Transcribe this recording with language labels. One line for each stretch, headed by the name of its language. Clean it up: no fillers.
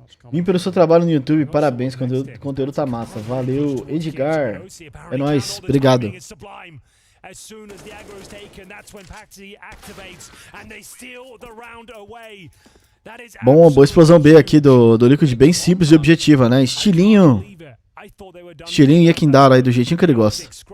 Portuguese: Vim pelo seu trabalho no YouTube, parabéns, o conteúdo tá massa. Valeu, Edgar. É nóis, obrigado.
English: As soon as the aggro is taken, that's when Patsy activates and they steal the round away.
Portuguese: Bom, boa explosão B aqui do Liquid, bem simples e objetiva, né? Estilinho Yekindar aí, do jeitinho que ele gosta.